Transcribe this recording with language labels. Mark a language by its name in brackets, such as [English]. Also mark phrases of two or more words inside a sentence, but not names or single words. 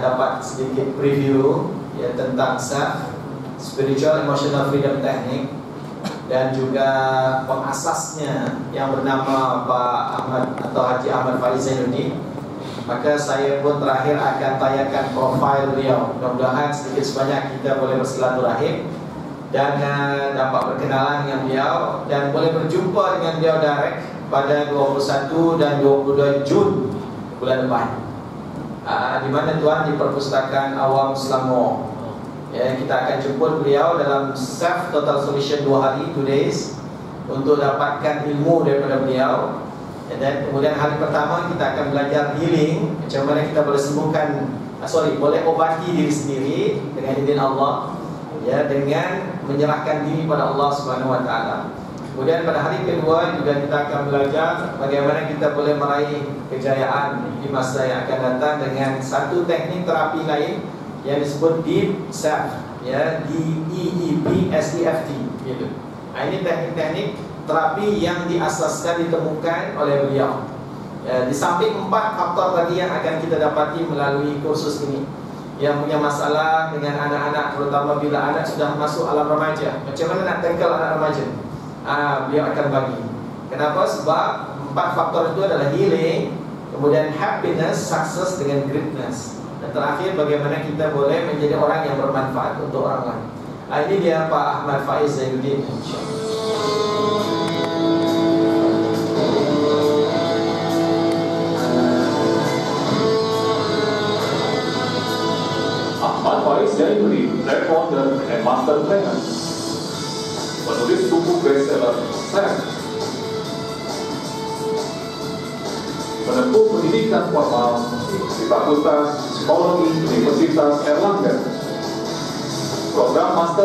[Malay] dapat sedikit preview ya tentang SAF, [English] Spiritual Emotional Freedom Technique, [Malay] dan juga pengasasnya yang bernama Pak Ahmad atau Haji Ahmad Faiz Zainuddin. Maka saya pun terakhir akan tayangkan profil beliau. Mudah-mudahan sedikit sebanyak kita boleh bersilaturahim dan dapat berkenalan dengan beliau dan boleh berjumpa dengan beliau direct pada 21 dan 22 Jun bulan depan. Di mana Tuhan di Perpustakaan Awam Selangor. Ya, kita akan jemput beliau dalam SAF Total Solution 2 hari, 2 days, untuk dapatkan ilmu daripada beliau. Ya, dan kemudian hari pertama kita akan belajar healing, macam mana kita boleh sembuhkan, boleh obati diri sendiri dengan izin Allah, ya, dengan menyerahkan diri pada Allah Subhanahu Wa Taala. Kemudian pada hari kedua juga kita akan belajar bagaimana kita boleh meraih kejayaan di masa yang akan datang dengan satu teknik terapi lain yang disebut Deep SAFT, ya, DEEP SEFT gitu. Nah, ini teknik-teknik terapi yang diasaskan, ditemukan oleh beliau. Ya, di samping 4 faktor tadi yang akan kita dapati melalui kursus ini, yang punya masalah dengan anak-anak, terutama bila anak sudah masuk alam remaja, macam mana nak tackle anak remaja? beliau akan bagi. Kenapa? Sebab 4 faktor itu adalah healing, kemudian [English] happiness, success [Malay] dengan greatness, dan terakhir bagaimana kita boleh menjadi orang yang bermanfaat untuk orang lain. Ini dia Pak Ahmad Faiz Zainuddin. Ahmad Faiz Zainuddin, [English] Black Founder and Master Trainer, [Malay] penulis buku bestseller Sam, menempuh pendidikan formal di Fakultas Psikologi Universitas Erlangga, program Master